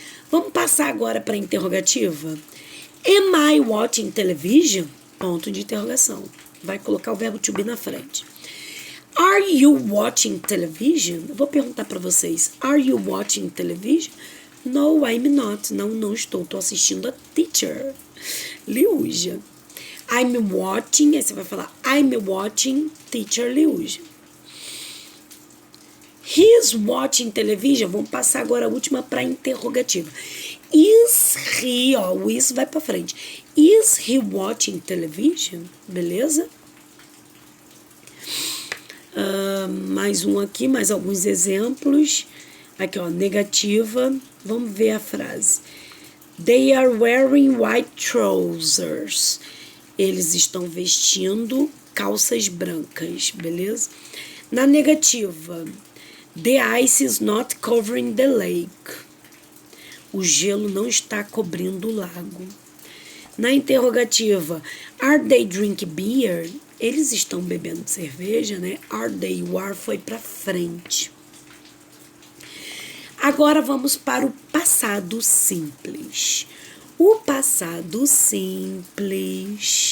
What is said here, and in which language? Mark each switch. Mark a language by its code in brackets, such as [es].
[pt] Vamos passar agora para a interrogativa? [en] Am I watching television? [pt] Ponto de interrogação. Vai colocar o verbo to be na frente. [en] Are you watching television? [pt] Eu vou perguntar para vocês. [en] Are you watching television? No, I'm not. [pt] Não estou. Estou assistindo a teacher. Liuja. [en] I'm watching. [pt] Aí você vai falar [en] I'm watching teacher [pt] Liuja. [en] He's watching television. [pt] Vamos passar agora a última para interrogativa. [en] Is he, [pt] ó, o is vai pra frente. [en] Is he watching television? [pt] Beleza? Mais um aqui, mais alguns exemplos. Aqui, ó, negativa. Vamos ver a frase. [en] They are wearing white trousers. [pt] Eles estão vestindo calças brancas, beleza? Na negativa, [en] the ice is not covering the lake. [pt] O gelo não está cobrindo o lago. Na interrogativa, [en] are they drinking beer? [pt] Eles estão bebendo cerveja, né? [en] Are they? [pt] O are foi para frente. Agora vamos para o passado simples. O passado simples.